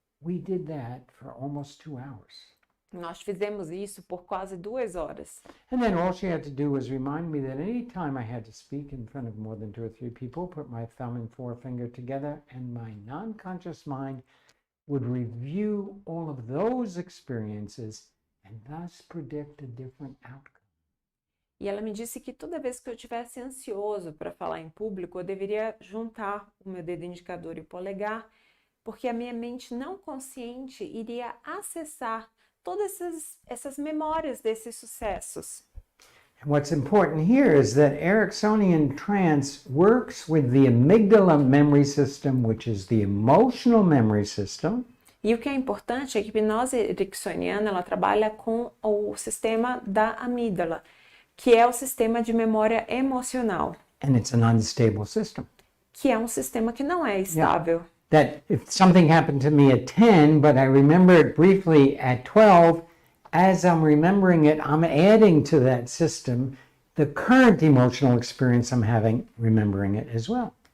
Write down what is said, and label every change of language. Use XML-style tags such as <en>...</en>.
<en>We did that for almost 2 hours.</en> <pt>Nós fizemos isso por quase 2 horas.</pt> <en>And then all she had to do was remind me that any time I had to speak in front of more than 2 or 3 people, put my thumb and forefinger together and my non-conscious mind would review all of those experiences and thus predict a different outcome.</en> <pt>E ela me disse que toda vez que eu estivesse ansioso para falar em público, eu deveria juntar o meu dedo indicador e o polegar, porque a minha mente não consciente iria acessar todas essas memórias desses sucessos.</pt> <en>And what's important here is that Ericksonian trance works with the amygdala memory system, which is the emotional memory system.</en> <pt>E o que é importante é que a hipnose ericksoniana ela trabalha com o sistema da amígdala, que é o sistema de memória emocional,</pt> <en>And it's an unstable system.</en> <pt>que é um sistema que não é estável.</pt> <en>That if something happened to me at 10, but I remember it briefly at 12, as I'm remembering it, I'm adding to that system the current emotional experience I'm having, remembering it as well.</en>